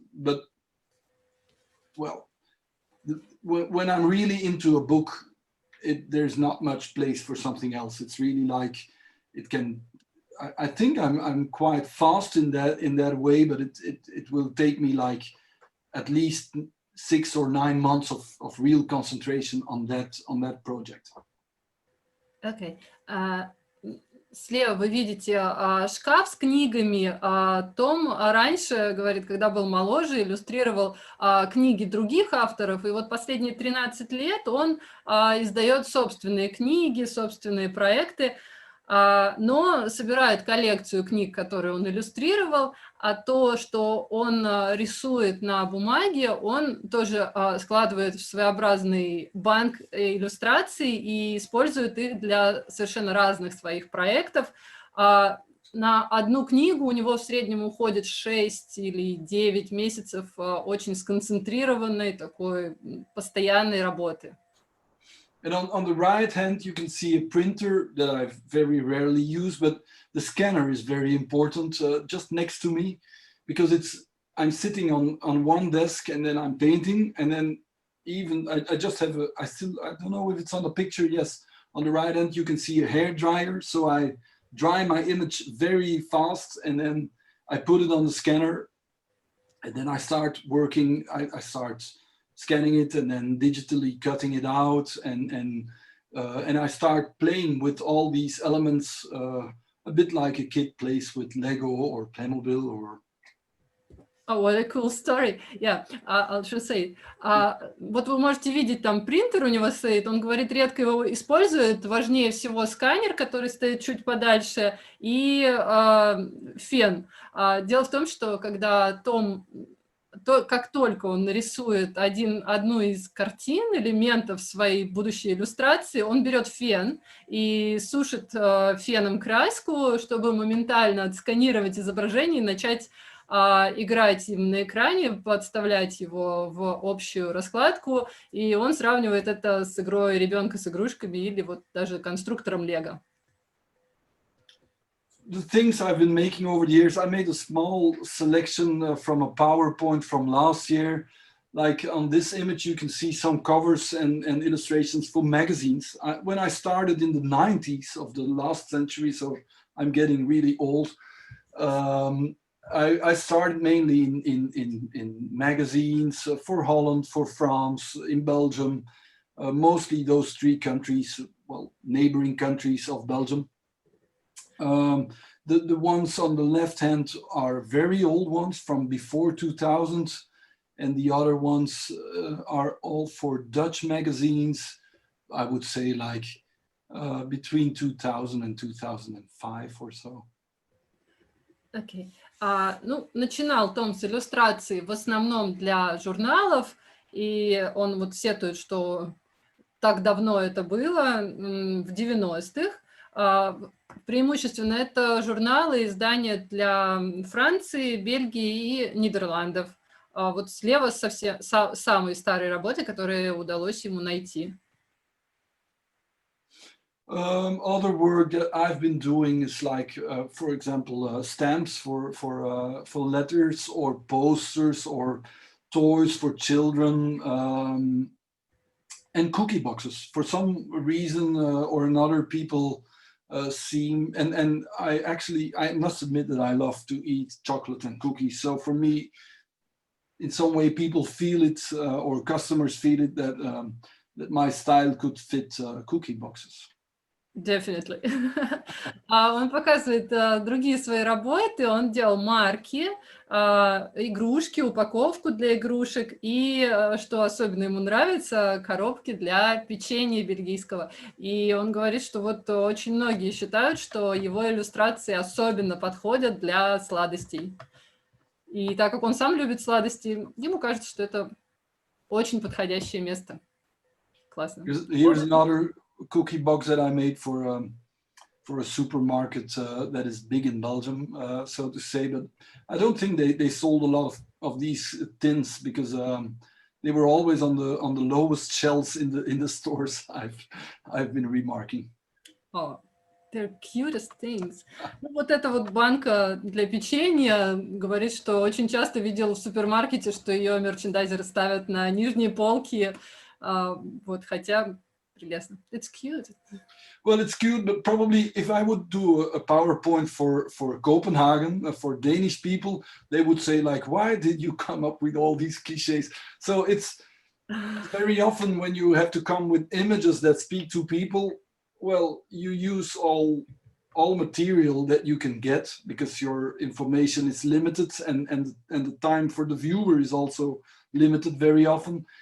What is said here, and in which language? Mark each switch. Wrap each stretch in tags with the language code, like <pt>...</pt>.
<en>But well, when I'm really into a book, there's not much place for something else. It's really like it can. I think I'm quite fast in that way, but it will take me like at least 6 or 9 months of real concentration on that project. Okay.</en> <ru>Слева вы видите шкаф с книгами. Том раньше, говорит, когда был моложе, иллюстрировал книги других авторов, и вот последние 13 лет он издает собственные книги, собственные проекты, но собирает коллекцию книг, которые он иллюстрировал, а то, что он рисует на бумаге, он тоже складывает в своеобразный банк иллюстраций и использует их для совершенно разных своих проектов. На одну книгу у него в среднем уходит 6 или 9 месяцев очень сконцентрированной, такой постоянной работы.</ru> <en>And on the right hand, you can see a printer that I very rarely use, but the scanner is very important just next to me, because I'm sitting on one desk and then I'm painting, and then even I just have I don't know if it's on the picture. Yes, on the right hand you can see a hair dryer, so I dry my image very fast, and then I put it on the scanner, and then I start working. I start scanning it and then digitally cutting it out, and I start playing with all these elements, a bit like a kid plays with Lego or Playmobil or. Oh, what a cool story. Yeah, I'll just say.</en> <ru>Вот вы можете видеть, там принтер у него стоит, он говорит, редко его использует, важнее всего сканер, который стоит чуть подальше, и фен. Дело в том, что когда Том, как только он нарисует одну из картин, элементов своей будущей иллюстрации, он берет фен и сушит феном краску, чтобы моментально отсканировать изображение и начать играть им на экране, подставлять его в общую раскладку, и он сравнивает это с игрой ребенка с игрушками или вот даже конструктором Лего.</ru> <en>The things I've been making over the years, I made a small selection from a PowerPoint from last year. Like on this image, you can see some covers and illustrations for magazines. When I started in the 90s of the last century, so I'm getting really old, I started mainly in magazines for Holland, for France, in Belgium, mostly those three countries, well, neighboring countries of Belgium. The ones on the left hand are very old ones from before 2000, and the other ones are all for Dutch magazines, I would say like between 2000 and 2005 or so. Okay.</en> <ru>Ну, начинал Том с иллюстраций в основном для журналов, и он вот сетует, что так давно это было, в 90-х. Преимущественно это журналы, издания для Франции, Бельгии и Нидерландов. Вот слева самые старые работы, которые удалось ему найти.</ru> <en>Other work that I've been doing is like, for example, stamps for letters or posters or toys for children, and cookie boxes. For some reason or another, people seem, and I must admit that I love to eat chocolate and cookies. So for me, in some way, people feel it, or customers feel it, that my style could fit cookie boxes. Definitely.</en> <ru>Он показывает другие свои работы, он делал марки, игрушки, упаковку для игрушек и, что особенно ему нравится, коробки для печенья бельгийского. И он говорит, что вот очень многие считают, что его иллюстрации особенно подходят для сладостей. И так как он сам любит сладости, ему кажется, что это очень подходящее место. Классно.</ru> <en>Here's another cookie box that I made for a supermarket that is big in Belgium, so to say. But I don't think they sold a lot of these tins because they were always on the lowest shelves in the stores. I've been remarking. Oh, they're cutest things.</en> <ru>Ну, вот эта вот банка для печенья, говорит, что очень часто видел в супермаркете, что ее мерчендайзеры ставят на нижние полки, вот, хотя прелестно.</ru> <en>It's cute. Well, it's cute, but probably if I would do a PowerPoint for Copenhagen, for Danish people, they would say like, why did you come up with all these cliches? So it's very often when you have to come with images that speak to people, well, you use all material that you can get because your information is limited and the time for the viewer is also limited very often.</en>